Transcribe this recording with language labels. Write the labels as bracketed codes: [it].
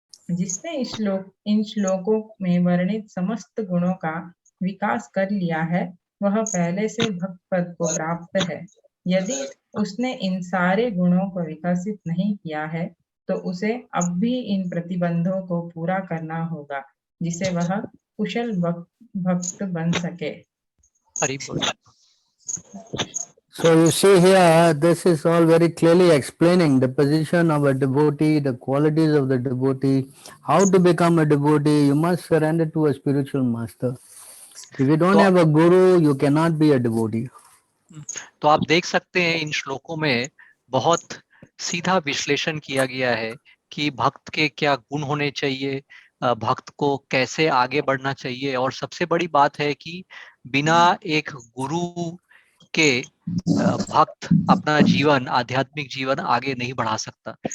[hi] जिसने इन श्लोकों में वर्णित समस्त गुणों का विकास कर लिया है वह पहले से भक्त पद को प्राप्त है। यदि उसने इन सारे गुणों को विकसित नहीं किया है तो उसे अब भी इन प्रतिबंधों को पूरा करना होगा जिसे वह कुशल भक्त बन सके। हरि बोल। [en] So you see here, this is all very clearly explaining the position of a devotee, the qualities of the devotee, how to become a devotee. You must surrender to a spiritual master. If you don't have a guru, you cannot be a devotee. [hi] तो आप देख सकते हैं इन श्लोकों में बहुत सीधा विश्लेषण किया गया है कि भक्त के क्या गुण होने चाहिए, भक्त को कैसे आगे बढ़ना चाहिए, और सबसे बड़ी बात है कि बिना एक गुरु के भक्त अपना जीवन, आध्यात्मिक जीवन आगे नहीं बढ़ा सकता।